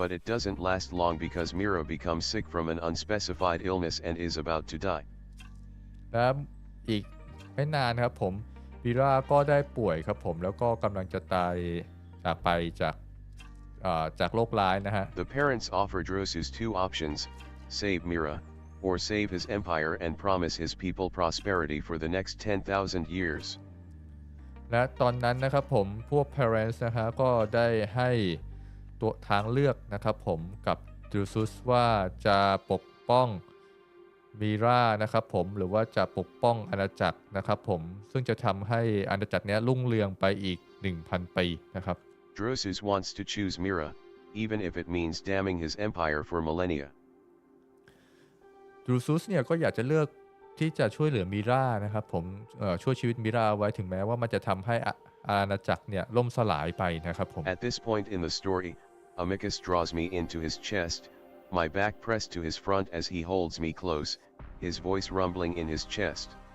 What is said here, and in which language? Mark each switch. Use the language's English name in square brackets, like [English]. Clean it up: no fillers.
[English] But it doesn't last long because Mira becomes sick from an unspecified illness and is about to die. [Thai] และอีกไม่นานครับผมมิราก็ได้ป่วยครับผมแล้วก็กำลังจะตายจากไปจากโรคร้ายนะฮะ [English] The parents offer Drosus two options: save Mira, or save his empire and promise his people prosperity for the next 10,000 years. [Thai] และตอนนั้นนะครับผมพวก parents นะฮะก็ได้ให้ตัวทางเลือกนะครับผมกับดรูซุสว่าจะปกป้องมิรานะครับผมหรือว่าจะปกป้องอาณาจักรนะครับผมซึ่งจะทำให้อาณาจักรนี้รุ่งเรืองไปอีก 1,000 ปีนะครับ [English] Drosus wants to choose Mira, even if it means damning his empire for millennia. [Thai] ดรูซุสเนี่ยก็อยากจะเลือกที่จะช่วยเหลือมิรานะครับผมช่วยชีวิตมิราไว้ถึงแม้ว่ามันจะทำให้อาณาจักรเนี่ยล่มสลายไปนะครับผม [English] At this point in the story, Amicus draws me into his chest, my back pressed to his front as he holds me close, his voice rumbling in his chest.